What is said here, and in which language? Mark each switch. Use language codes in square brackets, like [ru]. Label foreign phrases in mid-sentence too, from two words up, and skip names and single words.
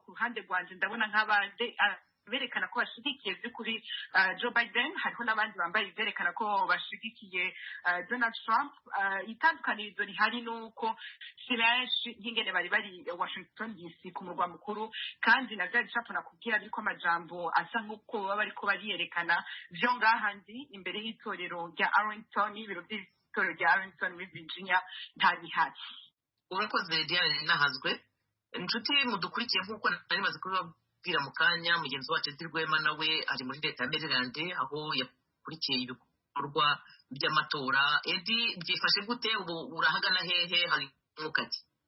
[rn] ku ruhande rwanje ndabona nk'abandi berekana ko bashigikiye by'ukuri Joe Biden hariho n'abandi bambaye berekana ko bashigikiye Donald Trump itandukanirizo rihari nuko si benshi nk'ingene bari Washington DC ku murwa mukuru kandi na bya bicapo nakubwira biriko amajambo asa nk'uko baba bariko bariyerekana vyo ngahandi imbere y'itorero rya Arlington ibiro by'itorero rya Arlington muri Virginia nta bihari urakoze Diane Nahazwe inshuti mudukurikiye nk'uko nari maze kubibabwira mu kanya mugenzi wacu Edi Rwema nawe ari muri Leta ya Maryland aho yakurikiye ibikorwa by'amatora Edi byifashe gute ubu urahagana hehe hari mukati